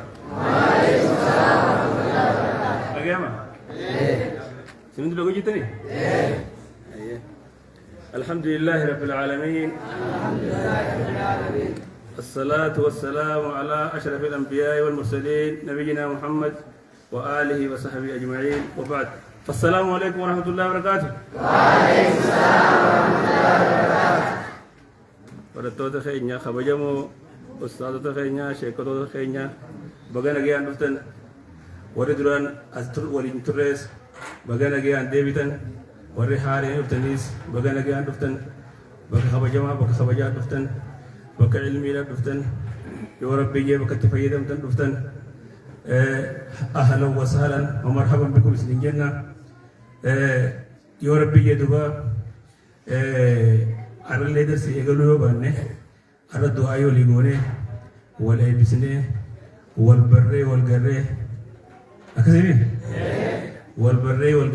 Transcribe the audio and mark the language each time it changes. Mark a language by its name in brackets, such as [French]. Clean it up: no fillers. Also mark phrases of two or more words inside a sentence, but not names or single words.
[Arabic] وعليكم السلام ورحمة الله وبركاته. [Malay] Bagaimana? Sini dulu kita ni. [Arabic] الحمد لله رب العالمين. الصلاة والسلام على أشرف الأنبياء والمرسلين نبينا محمد وآله وصحبه أجمعين وبعد. فالسلام عليكم ورحمة الله وبركاته. وعليكم السلام ورحمة الله وبركاته. [Oromo] Barattoota keenya kabajamoo, ustaazota keenya, sheekotota keenya baga nagayaan dhuftan, warri duraan as waliin turrees baga nagayaan deebitan, warri haareen dhuftaniis baga nagayaan dhuftan, bakka kabajamaa bakka kabajaa dhuftan, bakka ilmiidhaaf dhuftan, yoo rabbiyyee bakka itti fayyadamtan dhuftan, [Arabic] أهلا وسهلا ومرحبا بكم [Oromo] isiniin jenna. Yoo rabbiyyee duba arallee darsi eegaluu yoo baanne arra du'aa yoo ligoone wal eebbisnee wal barree wal garree akkasii wal barree wal